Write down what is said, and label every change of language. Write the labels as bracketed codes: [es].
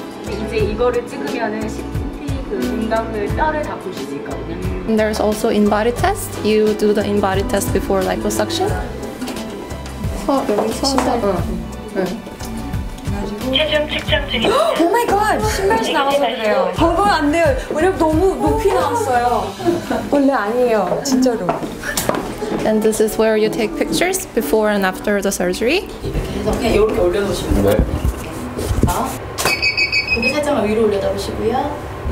[ko] 이제 이거를 찍으면은 CT 그 음각을 뼈를 다 보실 수 있거든요. [en] And there's also in-body test. You do the in-body test before liposuction. [ko] 여기서 체중 측정 중입니다. Oh my god! 신발이 나와서 그래요. 방금 안 돼요. 왜냐면 너무 높이 나왔어요. 원래 아니에요. 진짜로. [en] And this is where you take pictures before and after the surgery. [ko] 그냥 이렇게 올려놓으시면 돼요. 고개 살짝만 위로 올려다 보시고요.